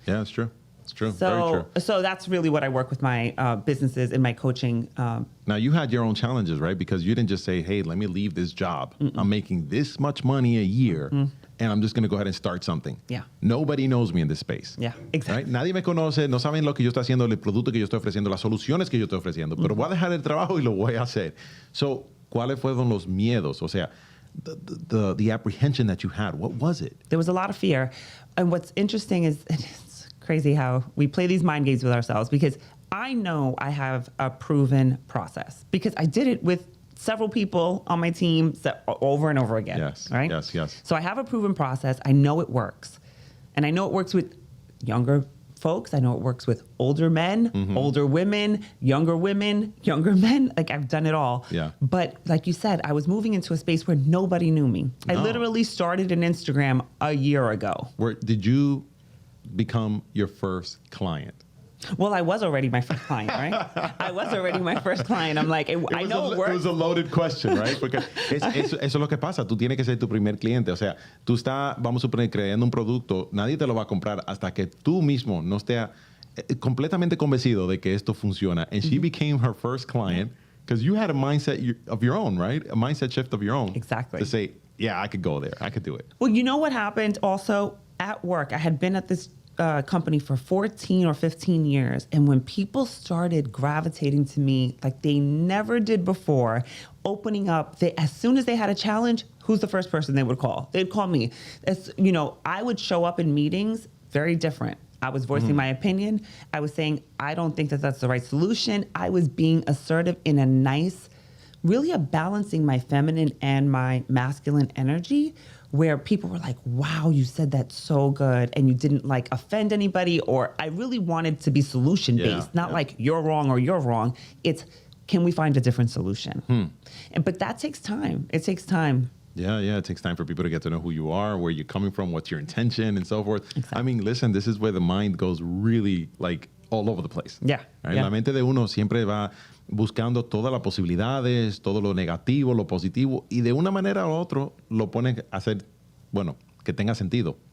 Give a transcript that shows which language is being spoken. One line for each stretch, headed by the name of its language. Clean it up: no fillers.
English: Yeah, it's true. It's true. So, very true. So that's really what I work with my businesses in my coaching. Now, you had your own challenges, right? Because you didn't just say, hey, let me leave this job. I'm making this much money a year, and I'm just going to go ahead and start something. Yeah. Nobody knows me in this space. Yeah, exactly.
Spanish: Right? Nadie me conoce, no saben lo que yo estoy haciendo, el producto que yo estoy ofreciendo, las soluciones que yo estoy ofreciendo, pero voy a dejar el trabajo y lo voy a hacer. So, ¿cuáles fueron los miedos? O sea,
English: the apprehension that you had, what was it? There was a lot of fear. And what's interesting is, it's crazy how we play these mind games with ourselves, because I know I have a proven process because I did it with several people on my team over and over again. Yes, right? yes. So I have a proven process. I know it works. And I know it works with younger folks. I know it works with older men, older women, younger men. Like, I've done it all. Yeah. But like you said, I was moving into a space where nobody knew me. No. I literally started an Instagram a year ago. Did you become your first client? Well, I was already my first client, right? I was already my first client. I'm like, I know it works. It was a loaded question, right?
Spanish: Porque eso es lo que pasa. Tú tienes que ser tu primer cliente. O sea, tú estás, vamos a suponer, creando un producto. Nadie te lo va a comprar hasta que tú mismo no estés completamente convencido de que esto funciona.
English: And she became her first client because you had a mindset of your own, right? A mindset shift of your own. Exactly. To say, yeah, I could go there. I could do it. Well, you know what happened also? At work, I had been at this company for 14 or 15 years. And when people started gravitating to me like they never did before, opening up, as soon as they had a challenge, who's the first person they would call? They'd call me. I would show up in meetings very different. I was voicing my opinion. I was saying, I don't think that that's the right solution. I was being assertive in a nice, really balancing my feminine and my masculine energy, where people were like, wow, you said that so good, and you didn't like offend anybody, or I really wanted to be solution-based, not like you're wrong or you're wrong. It's, can we find a different solution? But that takes time. It takes time. Yeah, it takes time for people to get to know who you are, where you're coming from, what's your intention, and so forth. Exactly. I mean, listen, this is where the mind goes really like all over the place. Yeah. Right? Yeah.
Spanish: La mente de uno siempre va buscando todas las posibilidades, todo lo negativo, lo positivo, y de una manera u otra lo pone a hacer, bueno, que tenga sentido.